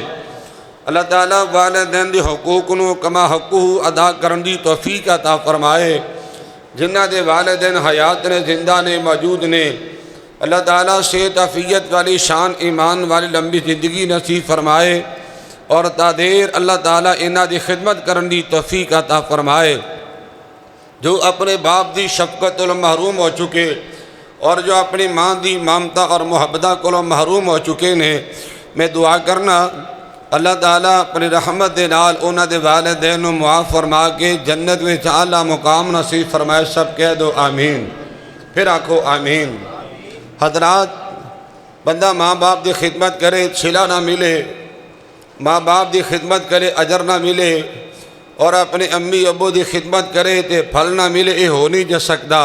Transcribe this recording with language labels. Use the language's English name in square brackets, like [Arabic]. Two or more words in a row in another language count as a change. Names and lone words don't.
[Punjabi] اللہ تعالیٰ والدین دی حقوق نو کما حقہ ادا کرن دی توفیق عطا فرمائے۔ جنہ دے والدین حیات نے، زندہ نے، موجود نے، اللہ تعالیٰ صحت عافیت والی شان ایمان والی لمبی زندگی نصیب فرمائے، اور تادیر اللہ تعالیٰ انہاں دی خدمت کرن دی توفیق عطا فرمائے۔ جو اپنے باپ دی شفقت و محروم ہو چکے اور جو اپنی ماں دی ممتا اور محبتہ کو محروم ہو چکے نے، میں دعا کرنا اللہ تعالیٰ اپنی رحمت دے نال انہاں دے والدین و معاف فرما کے جنت وچ اعلیٰ مقام نصیب فرمائے۔ سب کہہ دو آمین، پھر آکھو آمین۔ حضرات، بندہ ماں باپ دی خدمت کرے چھلا نہ ملے، ماں باپ دی خدمت کرے اجر نہ ملے، اور اپنے امی ابو دی خدمت کرے تے پھل نہ ملے، [Urdu] یہ ہو نہیں جا سکتا۔